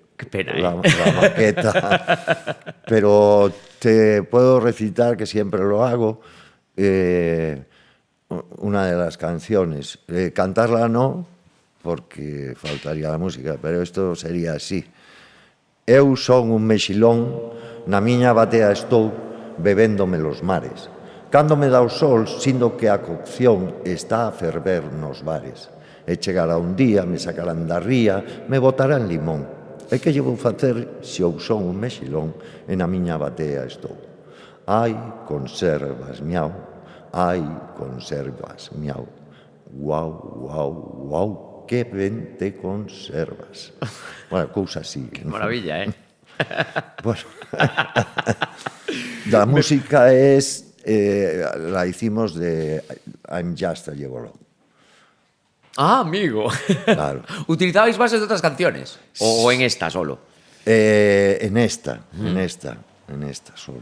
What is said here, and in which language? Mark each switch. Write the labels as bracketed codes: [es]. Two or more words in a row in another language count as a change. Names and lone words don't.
[es] Qué pena, la maqueta. Pero te puedo recitar, que siempre lo hago, una de las canciones. Cantarla no, porque faltaría la música, pero esto sería así. [gl] Eu son un mexilón, na miña batea estou, bebéndome [es] los mares. [gl] Cando me dá o sol, sindo que a cocción está a ferver nos bares. E chegará un día, me sacarán da ría, me botarán limón. E que lle vou facer se eu son un mexilón e na miña batea estou? Ai, conservas, miau, ai, conservas, miau. Guau, guau, guau, que ben te conservas. Bueno, cousa así. [es] Qué maravilla, ¿eh? Bueno, la música es, la hicimos de I'm Just a Gigolo. Ah, amigo. Claro. ¿Utilizabais bases de otras canciones? ¿O en esta solo? En esta solo.